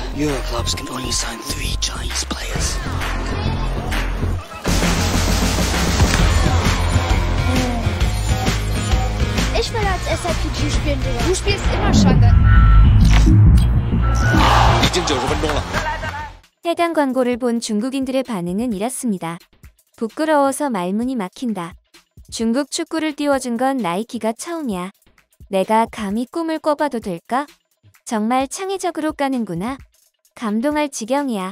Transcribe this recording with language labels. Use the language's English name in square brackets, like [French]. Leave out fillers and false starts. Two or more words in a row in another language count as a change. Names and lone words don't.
[English] Euro clubs can only sign 3 Chinese players. [German] Ich will als SLPG spielen, Digga. Du spielst immer Schande. [Chinese] 已经90分钟了。 [Korean] 해당 광고를 본 중국인들의 반응은 이렇습니다. 부끄러워서 말문이 막힌다. 중국 축구를 띄워준 건 나이키가 처음이야. 내가 감히 꿈을 꿔봐도 될까? 정말 창의적으로 까는구나. 감동할 지경이야.